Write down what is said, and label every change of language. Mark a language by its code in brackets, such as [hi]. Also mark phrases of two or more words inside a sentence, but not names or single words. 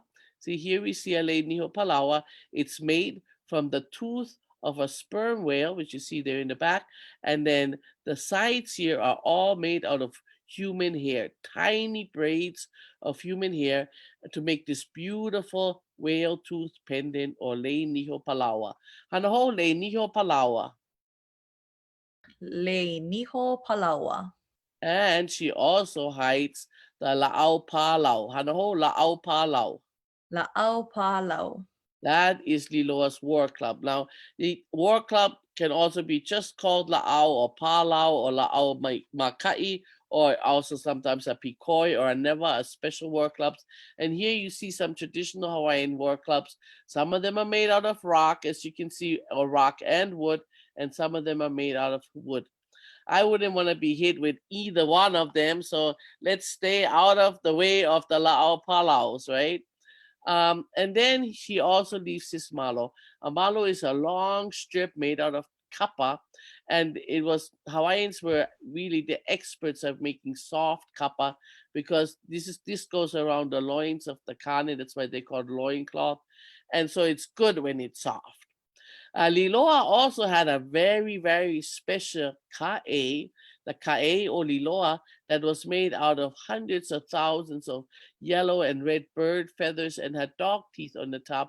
[en] See, here we see a [haw] lei niho palawa. [en] It's made from the tooth of a sperm whale, which you see there in the back. And then the sides here are all made out of human hair, tiny braids of human hair to make this beautiful whale tooth pendant or [haw] lei niho palawa. Hanaho lei niho palawa. Le niho palawa. [en] And she also hides the [haw] la'au palau. Hanaho la'au palau. La'au palau. [en] That is Liloa's war club. Now, the war club can also be just called la'au or palau or [haw] la'au makai [en] or also sometimes a pikoi or a newa, a special war clubs. And here you see some traditional Hawaiian war clubs. Some of them are made out of rock, as you can see, or rock and wood, and some of them are made out of wood. I wouldn't want to be hit with either one of them, so let's stay out of the way of the [haw] la'au palaus, [en] right? And then she also leaves his malo. A malo is a long strip made out of kapa, and it was Hawaiians were really the experts of making soft kapa because this goes around the loins of the kane. That's why they call it loincloth, and so it's good when it's soft. Liloa also had a very, very special ka'e, the ka'e or Liloa, that was made out of hundreds of thousands of yellow and red bird feathers and had dog teeth on the top.